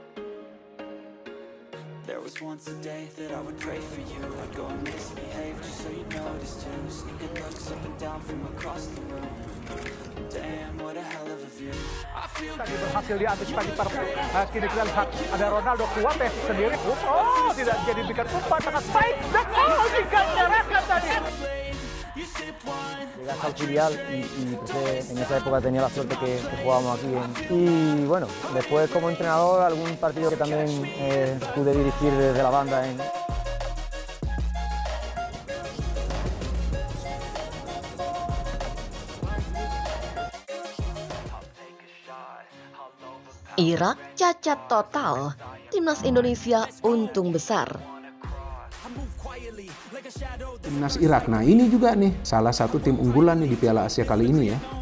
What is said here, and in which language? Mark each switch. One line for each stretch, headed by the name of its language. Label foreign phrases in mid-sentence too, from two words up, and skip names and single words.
Indonesian: Tadi berhasil diantisipasi kini kita lihat ada Ronaldo kuat sendiri. Oh, tidak jadi bikin umpan sangat baik. Dan jika menyerahkan tadi.
Spanish: Llegas al filial y pues, en esa época tenía la suerte que jugábamos aquí. Y bueno, después como entrenador algún partido que también pude dirigir desde la banda.
Indonesian: Irak cacat total, timnas Indonesia untung besar. Timnas Irak, nah ini juga nih salah satu tim unggulan nih di Piala Asia kali ini ya.